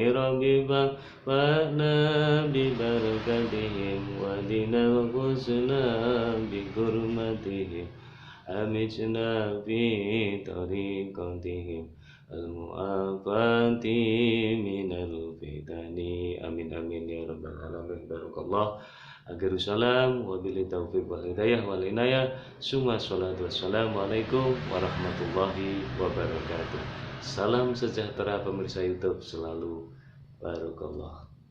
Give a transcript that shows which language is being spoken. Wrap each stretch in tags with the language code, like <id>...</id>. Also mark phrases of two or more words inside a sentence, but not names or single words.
<ar>رب فانفعنا ببركاتهم واهدنا الحسنى بحرمتهم وأمتنا في طريقتهم والمعافاة من الفتن. آمين آمين يا رب العالمين. Barakallah. آخر السلام وبالله التوفيق والهداية والعناية. ثم الصلاة والسلام عليكم ورحمة الله وبركاته.</ar> <id>Salam sejahtera pemirsa YouTube selalu.</id> <ar>Barakallah.</ar>